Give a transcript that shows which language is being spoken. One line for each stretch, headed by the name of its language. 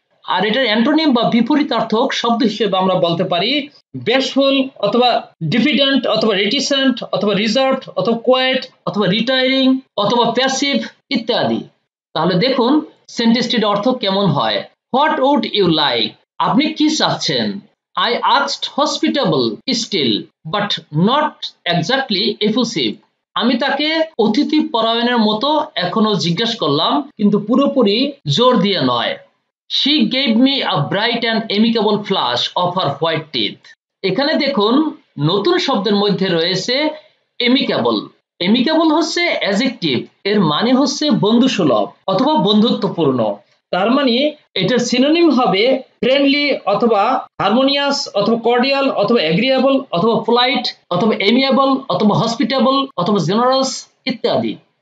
Bangla: আর এটার অ্যান্টোনিম বা বিপরীতার্থক শব্দ হিসেবে আমরা বলতে পারি বেশফুল অথবা ডিফিডেন্ট অথবা রেটিসেন্ট অথবা রিজার্ভড অথবা কোয়েট অথবা রিটায়ারিং অথবা প্যাসিভ ইত্যাদি। তাহলে দেখুন সেন্টেন্সটির অর্থ কেমন হয়।
English: what would you like,
Bangla: আপনি কি চাচ্ছেন।
English: I asked hospitable still but not exactly effusive।
Bangla: আমি তাকে অতিথি পরায়ণের মতো এখনো জিজ্ঞাসা করলাম কিন্তু পুরোপুরি জোর দিয়ে নয়।
English: She gave me a bright and amicable flash of her white teeth।
Bangla: এখানে দেখুন নতুন শব্দের মধ্যে রয়েছে এমিক্যাবল। এমিক্যাবল হচ্ছে অ্যাডজেক্টিভ, এর মানে হচ্ছে বন্ধুসুলভ অথবা বন্ধুত্বপূর্ণ। তার মানে এটার সিনোনিম হবে ফ্রেন্ডলি অথবা হারমোনিয়াস অথবা কর্ডিয়াল অথবা এগ্রিয়েবল অথবা পোলাইট অথবা এমিয়েবল অথবা হসপিটেবল অথবা জেনারাস ইত্যাদি।